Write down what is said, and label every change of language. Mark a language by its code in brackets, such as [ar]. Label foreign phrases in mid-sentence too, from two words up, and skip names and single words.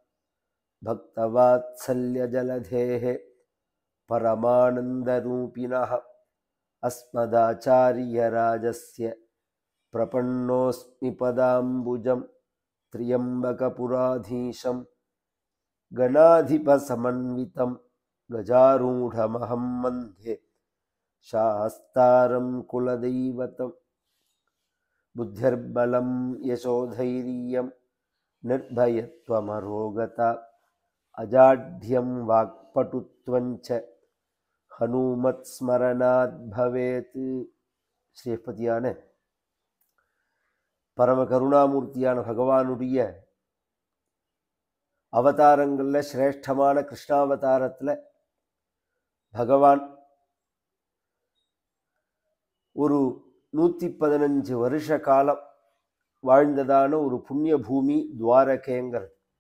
[sa] भक्तवात्सल्यजलधेः परमानन्दरूपिणः अस्मदाचार्यराजस्य प्रपन्नोऽस्मि पदाम्बुजं त्र्यम्बकपुराधीशं गणाधिपसमन्वितं गजारूढमहं वन्दे शास्तारं कुलदैवतं। बुद्धिर्बलं यशोधैर्यं निर्भयत्वमरोगता अजाड्यं वाक्पटुत्वञ्च हनुमत्स्मरणात् भवेत्। [ta] ஸ்ரீபதியான பரம கருணாமூர்த்தியான பகவானுடைய அவதாரங்களில் சிரேஷ்டமான கிருஷ்ணாவதாரத்தில் பகவான் ஒரு 115 வருஷ காலம் வாழ்ந்ததான ஒரு புண்ணிய பூமி துவாரகேங்கிறது.